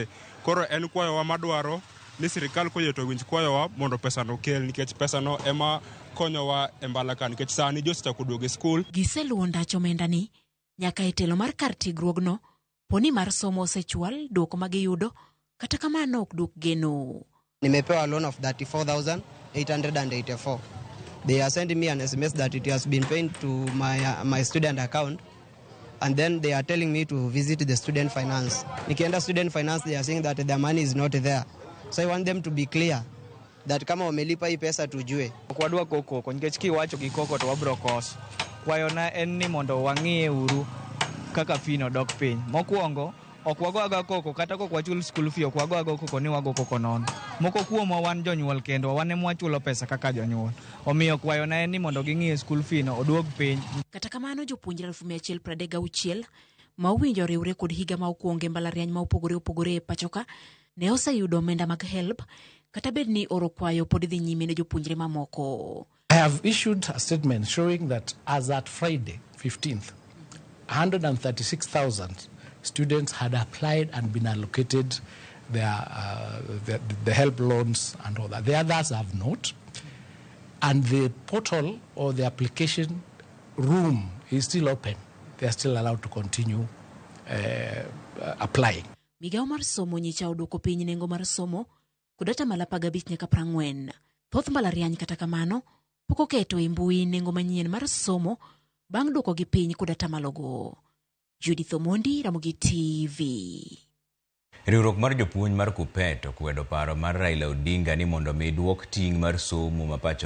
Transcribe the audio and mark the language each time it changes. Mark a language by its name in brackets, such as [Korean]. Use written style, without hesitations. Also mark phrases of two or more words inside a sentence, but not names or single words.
[Luo (Kenya and Tanzania)] Koro en kwayowa madwaro ni sirikal koyie to winj kwayowa mondo pesa no kel nikech pesa no ema konyowa e mbalaka nikech sani josechako duogo e skul. Giseluwo ndach omenda ni nyaka e telo mar kar tiegruogno poni mar somo osechwal dwoko ma giyudo kata kamano ok dwok geno. [English] Nimepewa loan of 34,884. They are sending me an SMS that it has been paid to my student account, and then they are telling me to visit the student finance. Nikienda student finance, they are saying that the money is not there. So I want them to be clear that [Swahili] kama wamelipa hii pesa tujue. [Luo (Kenya and Tanzania)] Kwadwa koko nikech kiwacho gi koko to wabro koso. Kwayona en ni mondo wang'iye uru kaka fino dok piny. Mokwongo ok wago koko kata kok wachul [English] school fee [Luo (Kenya and Tanzania)] ok wago koko ni wago koko non. Moko kuomwa wan jonyuol kendo wan ema wachulo pesa kaka jonyuol. Omiyo kwayona en ni mondo ging'iye [English] school fee [Luo (Kenya and Tanzania)] no oduog piny. Kata kamano jopuonjre 136 ma owinjo riwre kod higa ma okwonge mbalariany ma opogore e pachoka ne oseyudo omenda mag HELB kata bed ni oro kwayo pod dhi nyime ne jopuonjre mamoko. [English] I have issued a statement showing that as at Friday 15th, 136,000 students had applied and been allocated the HELB loans and all that. The others have not. And the portal or the application room is still open. They are still allowed to continue applying. [Luo (Kenya and Tanzania)] Migawo mar somo nyicha odwoko piny nengo mar somo kudata malapa 5 nyaka 40. Thoth mbalariany kata kamano pok oketo e mbui nengo manyien mar somo bang' dwoko gi piny kudata malogo. Judith Omondi, Ramogi TV. Riwruok mar jopuonj mar KUPPET okwedo paro mar Raila Odinga ni mondo mi duok ting' mar somo mapacho